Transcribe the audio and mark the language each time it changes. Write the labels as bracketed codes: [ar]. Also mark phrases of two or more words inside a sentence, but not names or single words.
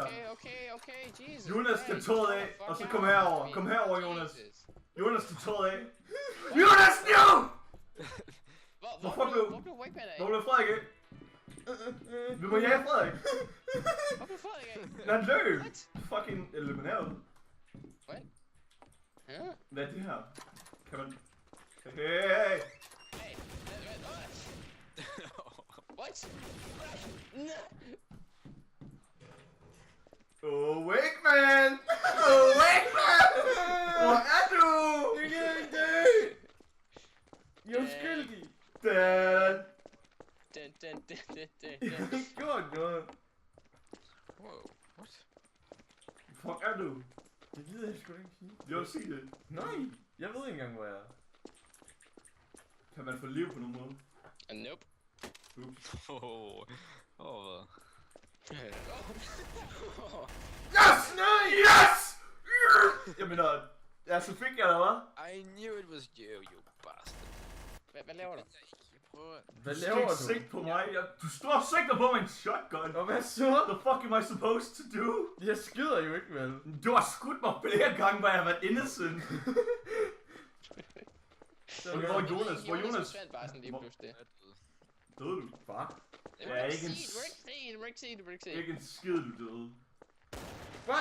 [da] Okay, Jesus. Jonas, tag trådet af, og så kom herover. Kom herover, Jonas. Jesus. Jonas, tag trådet af. Jonas, nu! Hvor blev Wingman af? Hvor blev Frederik af? Vi må jage Frederik. Hvor blev Frederik af? Lad han løb. What? Fucking elimineret. What? Ja? Hvad er det her? Kan man... Hey! Hey, what? No! Oh, Wingman! Oh, Wingman! Hvor er du? Jeg kan ikke dø! Jeg er uskyldig! Dad! Jeg har ikke gjort noget. Wow. What? Fuck er du? Det gider jeg sgu ikke sige. Jeg vil sige det. Nej! Jeg ved ikke engang, hvor jeg er. Kan man få liv på nogen måde? Nope. Ups. Hvad? Yes! Nej! Yes! Jeg mener... Ja, så fik jeg dig, hva'? [en] I knew it was you, you bastard. [da] Hvad laver du? Jeg prøver... Hvad Du laver skal du? ikke sigte på mig. Du står og sigter på mig en shotgun. Og hvad så? [en] What the fuck am I supposed to do? [da] Jeg skyder jo ikke, vel? Du har skudt mig flere gange, hvor jeg har været innocent. Okay, hvor er Jonas? Hvor er Jonas? forsvandt bare sådan lige pludselig. Døde du? Hvad? Ja, ikke en... Du må ikke se. Ikke en skid, du døde. What?